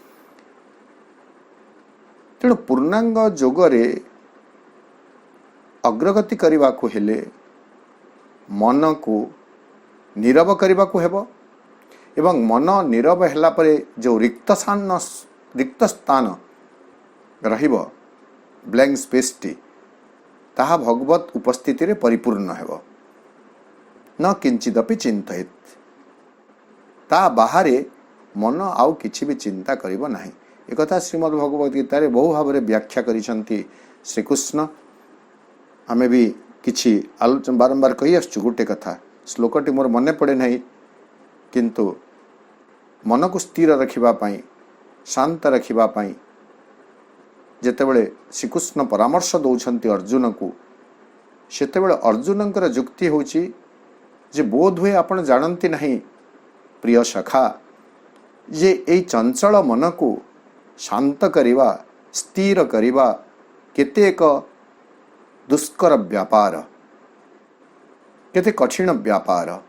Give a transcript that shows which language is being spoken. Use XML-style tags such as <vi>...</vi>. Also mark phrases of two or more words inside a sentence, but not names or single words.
<or>ତେଣୁ ପୂର୍ଣ୍ଣାଙ୍ଗ ଯୋଗରେ ଅଗ୍ରଗତି କରିବା କୁ ହେଲେ ମନ କୁ ନୀରବ କରିବା କୁ ହେବ, ଏବଂ ମନ ନୀରବ ହେଲା ପରେ ଯେଉଁ ରିକ୍ତ ସ୍ଥାନ ରହିବ,</or> <en>blank space</en> <or>ଟି, ତାହା ଭଗବତ ଉପସ୍ଥିତି ରେ ପରିପୂର୍ଣ୍ଣ ହେବ।</or> <sa>न किंचिदपि चिंतित,</sa> <or>ତା ବାହାରେ ମନ ଆଉ କିଛି ବି ଚିନ୍ତା କରିବ ନାହିଁ। ଏକ କଥା ଶ୍ରୀମଦ୍ ଭଗବତ ଗୀତା ରେ ବହୁ ଭାବ ବ୍ୟାଖ୍ୟା କରିଛନ୍ତି ଶ୍ରୀକୃଷ୍ଣ। ଆମେ ବି କିଛି ଆଲୋଚନା ବାରମ୍ବାର କହି ଆସୁଛୁ। ଗୋଟେ କଥା ଶ୍ଳୋକଟି ମୋର ମନେ ପଡ଼େ ନାହିଁ, କିନ୍ତୁ ମନ କୁ ସ୍ଥିର ରଖିବା ପାଇଁ, ଶାନ୍ତ ରଖିବା ପାଇଁ ଯେତେବେଳେ ଶ୍ରୀକୃଷ୍ଣ ପରାମର୍ଶ ଦେଉଛନ୍ତି ଅର୍ଜୁନ କୁ, ସେତେବେଳେ ଅର୍ଜୁନଙ୍କର ଯୁକ୍ତି ହେଉଛି ଯେ ବୋଧ ହୁଏ ଆପଣ ଜାଣନ୍ତି ନାହିଁ ପ୍ରିୟ ସଖା, ଯେ ଏହି ଚଞ୍ଚଳ ମନ କୁ ଶାନ୍ତ କରିବା, ସ୍ଥିର କରିବା କେତେ ଏକ ଦୁଷ୍କର ବ୍ୟାପାର, କେତେ କଠିନ ବ୍ୟାପାର।</or>